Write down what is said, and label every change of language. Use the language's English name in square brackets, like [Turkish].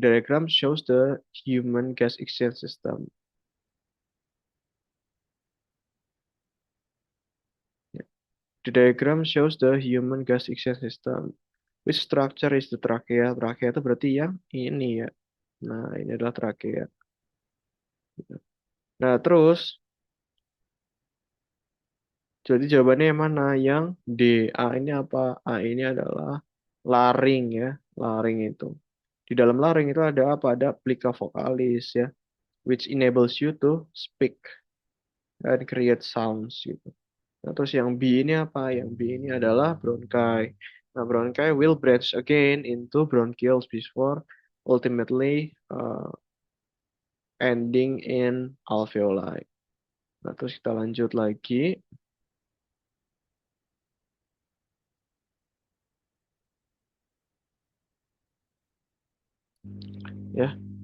[English] Diagram shows the human gas exchange system. Ya. The diagram shows the human gas exchange system. Which structure is the trachea? [Indonesian] Trachea itu berarti yang ini ya. Nah, ini adalah trachea. Nah, terus, jadi jawabannya yang mana? Yang D. A ini apa? A ini adalah laring ya. Laring itu. Di dalam laring itu ada apa? Ada plica vocalis ya, [English] which enables you to speak and create sounds [Indonesian] gitu. Nah, terus yang B ini apa? Yang B ini adalah bronchi. [English] Nah, bronchi will branch again into bronchioles before ultimately ending in alveoli. [Indonesian] Nah, terus kita lanjut lagi ya.